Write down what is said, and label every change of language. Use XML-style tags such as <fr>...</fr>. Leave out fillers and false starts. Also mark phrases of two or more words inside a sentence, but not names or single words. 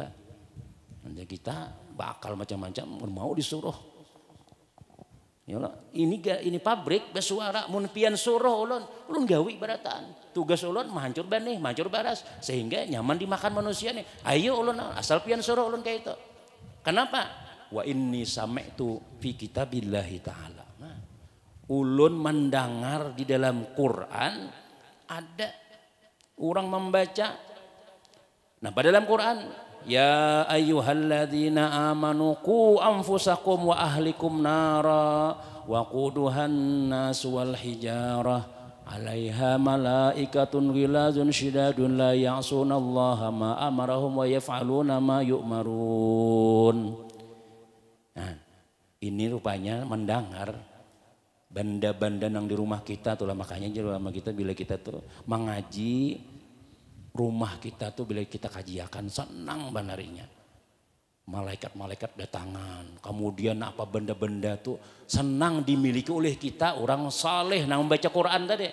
<bjn>Nanti kita bakal macam-macam mau disuruh. Ya Allah, ini pabrik bersuara mun pian suruh ulun gawi barataan. Tugas ulun menghancur benih, menghancur baras sehingga nyaman dimakan manusia nih. Ayo ulun asal pian suruh ulun kayak itu. Kenapa?</bjn> <ar>وإني سمعت في كتاب الله تعالى.</ar> <bjn>Nah, ulun mendengar di dalam Quran ada orang membaca. Nah, pada dalam Quran,</bjn> <ar>يا أيها الذين آمنوا قوا أنفسكم وأهليكم نارا وقودها الناس والحجارة عليها ملائكة غلاظ شداد لا يعصون الله ما أمرهم ويفعلون ما يؤمرون.</ar> <bjn>Nah, ini rupanya mendengar benda-benda yang di rumah kita tuh lah, makanya jadi lama kita bila kita tuh mengaji rumah kita tuh bila kita kajiakan senang banarinya. Malaikat-malaikat datangan, kemudian apa benda-benda tuh senang dimiliki oleh kita orang saleh nang membaca Quran tadi.</bjn>